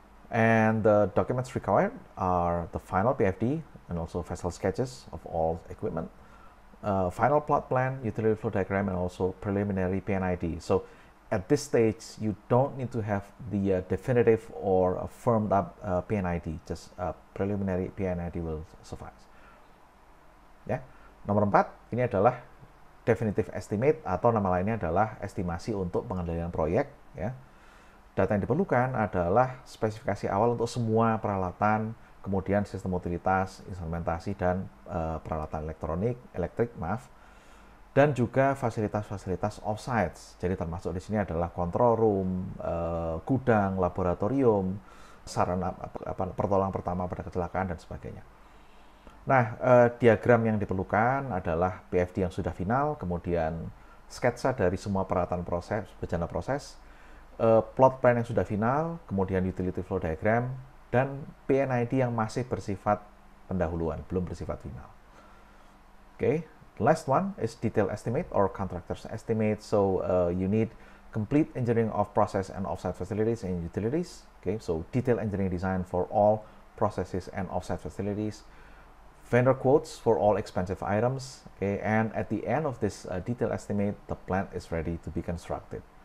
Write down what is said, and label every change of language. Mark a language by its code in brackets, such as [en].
[en] And the documents required are the final PFD and also vessel sketches of all equipment, final plot plan, utility flow diagram, and also preliminary PNID. So at this stage, you don't need to have the definitive or firmed up PNID. Just preliminary PNID will suffice. [id] Ya, nomor 4 ini adalah definitive estimate atau nama lainnya adalah estimasi untuk pengendalian proyek. Ya, data yang diperlukan adalah spesifikasi awal untuk semua peralatan, kemudian sistem utilitas, instrumentasi, dan peralatan elektrik, dan juga fasilitas-fasilitas offsite. Jadi termasuk di sini adalah control room, gudang, laboratorium, sarana pertolongan pertama pada kecelakaan, dan sebagainya. Nah, diagram yang diperlukan adalah PFD yang sudah final, kemudian sketsa dari semua peralatan proses, bejana proses, plot plan yang sudah final, kemudian utility flow diagram, dan PNID yang masih bersifat pendahuluan, belum bersifat final. [en] Okay. The last one is detail estimate or contractor's estimate. So you need complete engineering of process and offsite facilities and utilities. Okay, so detailed engineering design for all processes and offsite facilities, vendor quotes for all expensive items. Okay, and at the end of this detailed estimate, the plant is ready to be constructed.